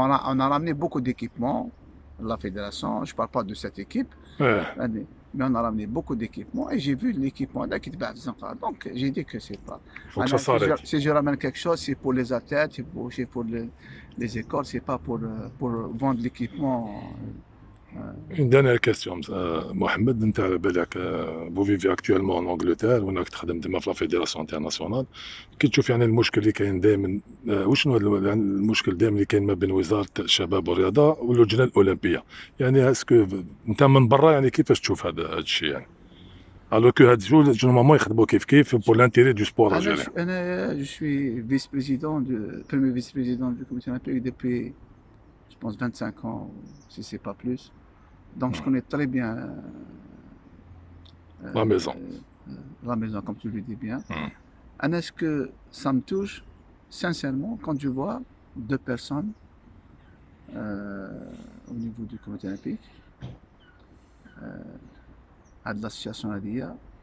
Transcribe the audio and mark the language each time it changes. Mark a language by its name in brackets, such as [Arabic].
[French] on a ramené beaucoup d'équipements, la fédération, je ne parle pas de cette équipe, mais on a ramené beaucoup d'équipements et j'ai vu l'équipement là qui est bas. Donc j'ai dit que c'est pas. faut que ça s'arrête. Si je ramène quelque chose, c'est pour les athlètes, c'est pour les écoles, c'est pas pour vendre l'équipement. Une dernière question, Mohamed, [Arabic] انت على بالك [French] vous vivez actuellement en Angleterre [Arabic] وانك تخدم ديما في لا فيدراسيون انترناسيونال، كي تشوف يعني المشكل اللي كاين دائما، وشنو هذا المشكل دائما اللي كاين ما بين وزاره الشباب والرياضه واللجنه الاولمبيه؟ يعني اسكو انت من برا يعني كيفاش تشوف هذا الشيء يعني؟ الو كو هاد الجوج نورمالمون يخدموا كيف بور لانتيري دو سبور الجيريان. انا [French] je suis vice-président premier vice-président du comité olympique depuis je pense 25 ans si c'est pas plus. Donc je connais très bien la maison. La maison, comme tu le dis bien. Est-ce que ça me touche sincèrement quand je vois deux personnes au niveau du comité olympique, à de l'association ADIA.